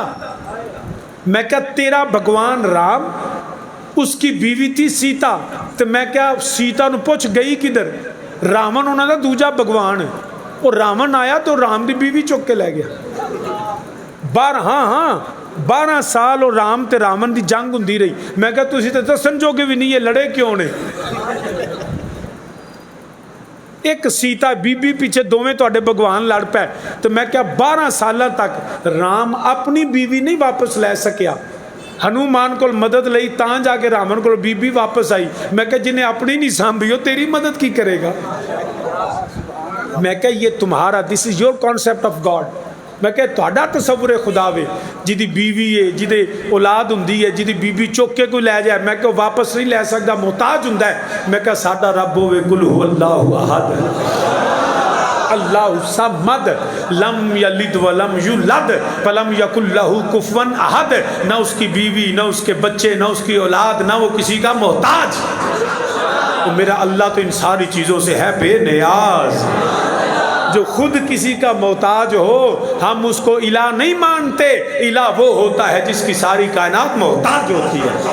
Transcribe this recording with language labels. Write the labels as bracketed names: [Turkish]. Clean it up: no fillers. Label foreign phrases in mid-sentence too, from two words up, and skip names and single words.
[Urdu] میں کہا تیرا بھگوان رام، اس کی بیوی تھی سیتا، تو میں کہا سیتا نو پوچھ گئی کدھر؟ [Punjabi] راون انہوں نے دوجا بھگوان ہے، اور راون آیا تو رام دی بیوی چک کے لے گیا۔ 12 سال اور رام تے راون دی جنگ ہوندی رہی۔ میں کہا تسی تے سمجھو گے بھی نہیں یہ لڑے کیوں نے؟ ایک سیتا بی بی پیچھے دوویں تواڈے بھگوان لڑ پے۔ تو میں کہا 12 سالاں تک رام اپنی بیوی نہیں واپس لے سکیا، ہنومان کو مدد لئی تاں جا کے راون کو بی بی واپس آئی۔ میں کہا جنہیں اپنی نہیں سانبھی ہو تیری مدد کی کرے گا؟ میں کہا یہ تمہارا [English] this is your concept of God. [Punjabi] میں کہا تہاڈا تصور خدا وے جدی بیوی ہے، جدی اولاد ہوندی ہے، جدی بیوی چوک کے کوئی لے جائے، میں کہا واپس نہیں لے سکتا، محتاج ہوندا ہے۔ میں کہا ساڈا رب ہوے [Arabic] قل هو اللہ احد اللہ صمد لم یلد ولم یولد ولم یکن لہ کفوا احد۔ [Urdu] نہ اس کی بیوی، نہ اس کے بچے، نہ اس کی اولاد، نہ وہ کسی کا محتاج۔ تو میرا اللہ تو ان ساری چیزوں سے ہے بے نیاز۔ جو خود کسی کا محتاج ہو ہم اس کو الہ نہیں مانتے، الہ وہ ہوتا ہے جس کی ساری کائنات محتاج ہوتی ہے۔